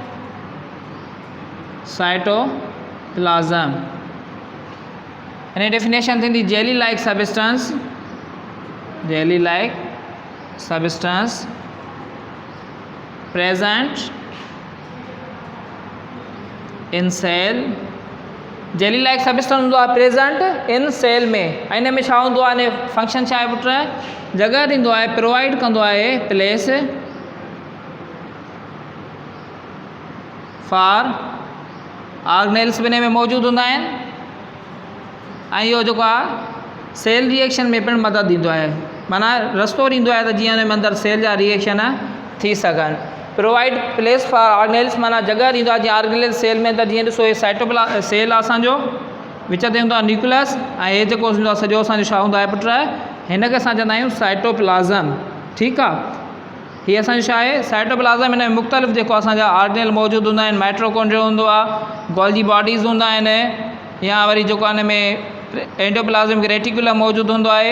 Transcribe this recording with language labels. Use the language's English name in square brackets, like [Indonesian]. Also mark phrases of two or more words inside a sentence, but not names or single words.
[English] cytoplasm in definition थींदी jelly like substance, jelly like substance present in cell. jelly like substance [Sindhi] हूंदो आहे [English] present in cell [Sindhi] में, ऐं इन में छा हूंदो आहे, फंक्शन छा आहे पुट, जॻह ॾींदो आहे, प्रोवाइड कंदो आहे [English] place for organelles [Sindhi] बि में मौजूदु हूंदा आहिनि, ऐं इहो जेको आहे [English] cell reaction [Sindhi] में पिणु मदद ॾींदो आहे, माना रस्तो ॾींदो आहे त जीअं हुन में अंदरि सेल जा रिएक्शन थी सघनि। [English] provide place for organelles [Sindhi] माना जॻह ॾींदो आहे, जीअं [English] organelle cell [Sindhi] में त जीअं ॾिसो, हे सेल आहे असांजो, विच ते हूंदो आहे न्यूक्लियस, ऐं हे जेको हूंदो आहे सॼो असांजो छा हूंदो आहे पुट, हिन खे असां चवंदा आहियूं साइटोप्लाज्म, ठीकु आहे। हीअ असांजो छा आहे, साइटोप्लाज्म। हिन में मुख़्तलिफ़ जेको असांजा ऑर्गेनेल मौजूदु हूंदा आहिनि, माइट्रोकॉन्ड्रिया हूंदो आहे, [English] Golgi bodies [Sindhi] हूंदा आहिनि, या वरी जेको हिन में [English] endoplasmic reticulum [Sindhi] मौजूदु हूंदो आहे।